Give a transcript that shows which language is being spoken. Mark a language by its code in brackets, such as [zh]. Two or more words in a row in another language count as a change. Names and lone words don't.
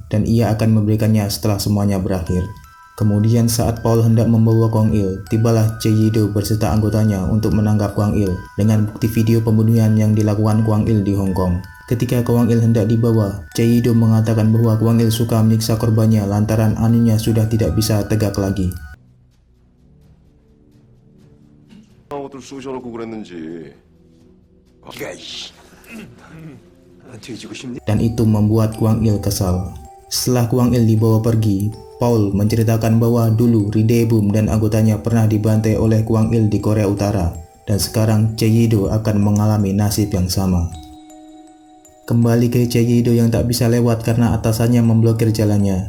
[id] Dan ia akan memberikannya setelah semuanya berakhir. Kemudian saat Paul hendak membawa Kwang Il, tibalah Chae Yi-do berserta anggotanya untuk menangkap Kwang Il dengan bukti video pembunuhan yang dilakukan Kwang Il di Hong Kong. Ketika Kwang Il hendak dibawa, Chae Yi-do mengatakan bahwa Kwang Il suka menyiksa korbannya lantaran anunya sudah tidak bisa tegak lagi. [ko] 옷을 쑤셔놓고 그랬는지. 뒤지고 싶니? [id] Dan itu membuat Kwang Il kesal. Setelah Kwang Il dibawa pergi, Paul menceritakan bahwa dulu Ri Dae-bum dan anggotanya pernah dibantai oleh Kwang Il di Korea Utara dan sekarang Chae Yi-do akan mengalami nasib yang sama. Kembali ke Chae-do yang tak bisa lewat karena atasannya memblokir jalannya.